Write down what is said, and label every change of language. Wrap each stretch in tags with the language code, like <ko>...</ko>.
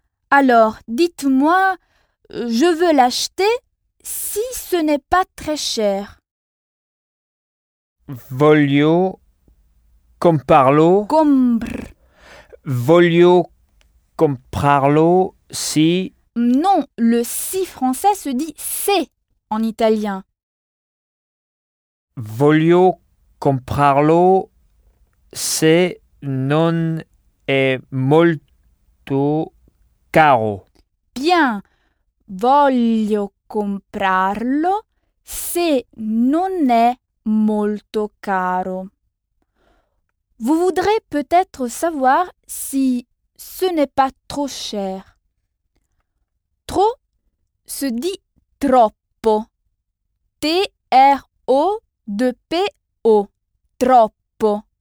<fr>Alors, dites-moi, je veux l'acheter si ce n'est pas très cher.</fr> <it>Voglio comprarlo. Voglio comprarlo si.</it> <fr>Non, le si français se dit se en italien.</fr> <it>Voglio comprarlo se non è molto caro.</it> <fr>Bien.</fr> <it>Voglio comprarlo se non è molto caro.</it> <fr>Vous voudrez peut-être savoir si ce n'est pas trop cher. Trop se dit troppo. T-R-O-P-O. Troppo.</fr>